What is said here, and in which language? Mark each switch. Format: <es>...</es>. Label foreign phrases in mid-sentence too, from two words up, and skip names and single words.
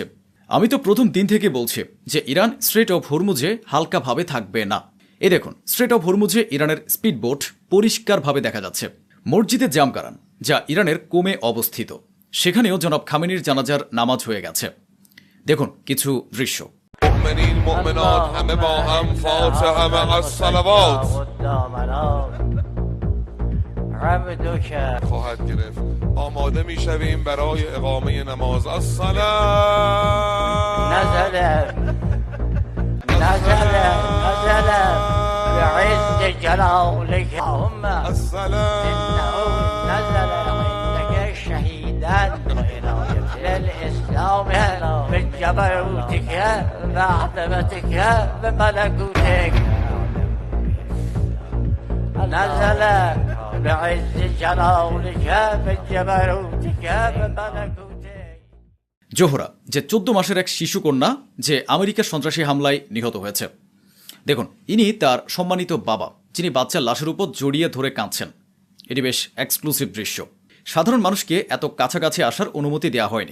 <bn>আমি তো প্রথম দিন থেকে বলছি যে ইরান স্ট্রেট অফ হরমুজে হালকাভাবে থাকবে না। এই দেখুন, স্ট্রেট অফ হরমুজে ইরানের স্পিডবোট পরিষ্কারভাবে দেখা যাচ্ছে। মসজিদে জামকারান, যা ইরানের কোমে অবস্থিত, সেখানেও জনাব খামেনির জানাজার নামাজ হয়ে গেছে। দেখুন কিছু দৃশ্য।</bn> <fa>خواهد گرفت آماده میشویم برای اقامه نماز الصلاة</fa> <ar>نزل بعز جلالك اللهم الصلاة إنه نزل عندك شهيدا للإسلام بجبروتك وعظمتك وملكوتك نزل بعز جلالك بجبروتك وملكوتك।</ar> <bn>জোহরা, যে 14 মাসের এক শিশুকন্যা যে আমেরিকার সন্ত্রাসী হামলায় নিহত হয়েছে। দেখুন, ইনি তার সম্মানিত বাবা, যিনি বাচ্চার লাশের উপর জড়িয়ে ধরে কাঁদছেন। এটি বেশ এক্সক্লুসিভ দৃশ্য। সাধারণ মানুষকে এত কাছাকাছি আসার অনুমতি দেওয়া হয়নি।</bn>